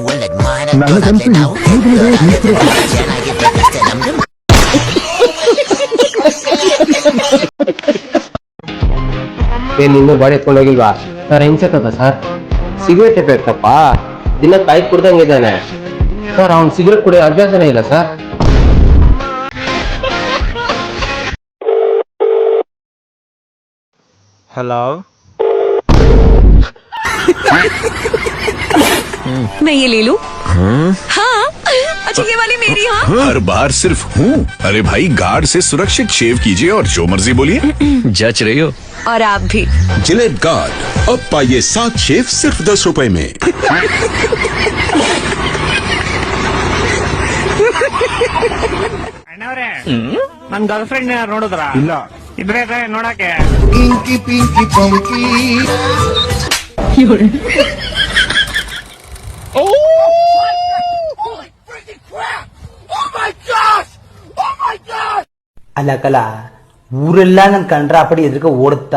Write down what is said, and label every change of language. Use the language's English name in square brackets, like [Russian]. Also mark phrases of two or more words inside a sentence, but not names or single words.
[Kannada] ಒಳ್ಳೆದ್ ಮಾಡೋದಾಗ್ಲೇ ನಾವು ಚೆನ್ನಾಗಿದ್ದಷ್ಟೇ ನಮ್ಗೆ. ಇನ್ನೂ ಬಾಡಿ ಎತ್ಕೊಂಡು ಹೋಗಿಲ್ವಾ ಸರ್? ಹೆಂಗ್ಸತ್ತದ ಸರ್? ಸಿಗರೇಟ್ ಎಫೆಕ್ಟಪ್ಪ, ದಿನಕ್ಕೆ 5 ಕುಡ್ದಂಗಿದ್ದಾನೆ ಸರ್. ಅವ್ನು ಸಿಗರೇಟ್ ಕುಡಿಯೋ ಅಭ್ಯಾಸನೇ ಇಲ್ಲ ಸರ್. [Hindi] हेलो मैं ये ले लूं? हाँ अच्छा ये वाली मेरी। हाँ हर बार सिर्फ हूँ। अरे भाई गार्ड से सुरक्षित शेव कीजिए और जो मर्जी बोलिए। जच रही हो। और आप भी। जिलेट गार्ड अब पाइए 7 शेव सिर्फ 10 रुपए में। [Kannada] ಅಣ್ಣವ್ರೆ ನನ್ [English] girl friend [Kannada] ನೋಡಿದ್ರ? ಇಲ್ಲ. ಇದ್ರೆ ನೋಡಕ್ಕೆ ಅಲ್ಲ ಕಲ ಊರೆಲ್ಲ ನನ್ ಕಂಡ್ರ ಅಪಡಿ ಎದ್ರಕ ಓಡುತ್ತಾ.